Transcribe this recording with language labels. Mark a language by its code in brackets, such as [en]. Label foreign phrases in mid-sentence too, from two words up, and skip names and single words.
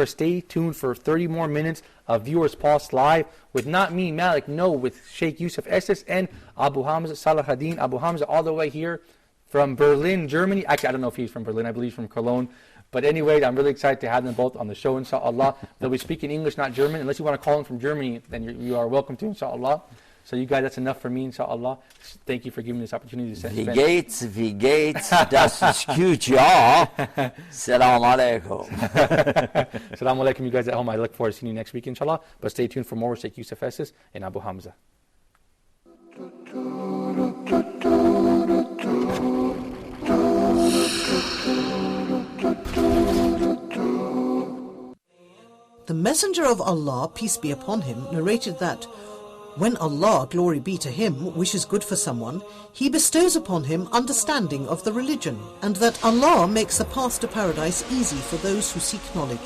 [en] Stay tuned for 30 more minutes of Viewers Pulse Live with not me, Malik, no, with Sheikh Yusuf Esses and Abu Hamza, Salahuddin Abu Hamza, all the way here from Berlin, Germany. Actually, I don't know if he's from Berlin. I believe he's from Cologne. But anyway, I'm really excited to have them both on the show, inshallah. They'll be speaking English, not German. Unless you want to call in from Germany, then you are welcome to, inshallah. So you guys, that's enough for me, inshallah. Thank you for giving me this opportunity to [de] Wie geht's, das ist gut, ja. [ar] سلام عليكم. سلام عليكم, [en] you guys at home. I look forward to seeing you next week, inshallah. But stay tuned for more with Sheikh Yusuf Esses and Abu Hamza. The Messenger of Allah, peace be upon him, narrated that when Allah, glory be to him, wishes good for someone, he bestows upon him understanding of the religion, and that Allah makes the path to paradise easy for those who seek knowledge.